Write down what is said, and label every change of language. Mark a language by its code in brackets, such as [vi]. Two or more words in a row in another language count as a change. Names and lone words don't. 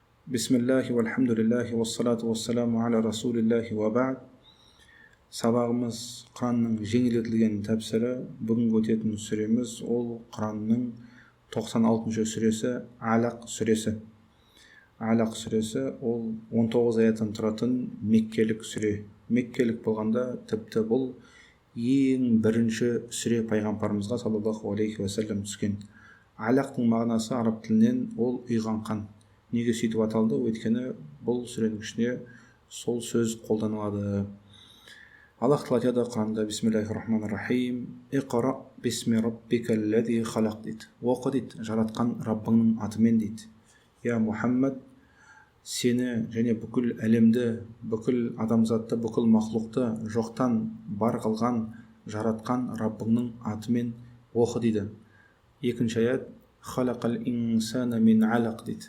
[ar] بسم الله والحمد لله والصلاة والسلام على رسول الله وبعد. [kk] Сабағымыз Құранның жеңілдетілген тәпсірі. Бүгінгі өтетін сүреміз ол Құранның 96-шы сүресі Алақ сүресі. Алақ сүресі ол 19 аяттан тұратын меккелік сүре. Меккелік болғанда тіпті бұл ең бірінші сүре пайғамбарымызға [ar] صلى الله عليه وسلم [kk] түскен. Алақтың мағынасы араб тілінен ол ұйыған қан. Неге сөйтіп аталды? Өйткені бұл сүренің ішіне сол сөз қолданылады. Аллах тағала айтады Құранда: [ar] بسم الله الرحمن الرحيم. اقرأ باسم ربك الذي خلق дейді. [kk] Оқы дейді, жаратқан Раббыңның атымен дейді. Я Мұхаммад, сені және бүкіл әлемді, бүкіл адамзатты, бүкіл мақлуқты жоқтан бар қылған, жаратқан Раббыңның атымен оқы дейді. Екінші аят: [ar] خلق الإنسان من علق дейді.